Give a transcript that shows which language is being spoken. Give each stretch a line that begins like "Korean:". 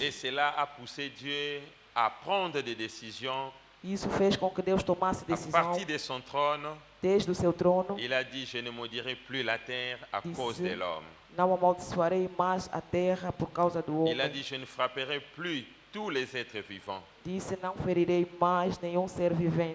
French: Et cela a poussé Dieu à prendre des décisions.
Portuguese: Isso fez com que Deus tomasse
French: À
Portuguese: decisão
French: partir de son trône,
Portuguese: desde o seu trono.
French: il a dit, je ne maudirai plus la terre à cause de l'homme.
Portuguese: Não amaldiçoarei mais a terra por causa do
French: Il a
Portuguese: homem.
French: dit, je ne frapperai plus tous les êtres vivants.
Portuguese: Disse, não ferirei mais nenhum ser vivente.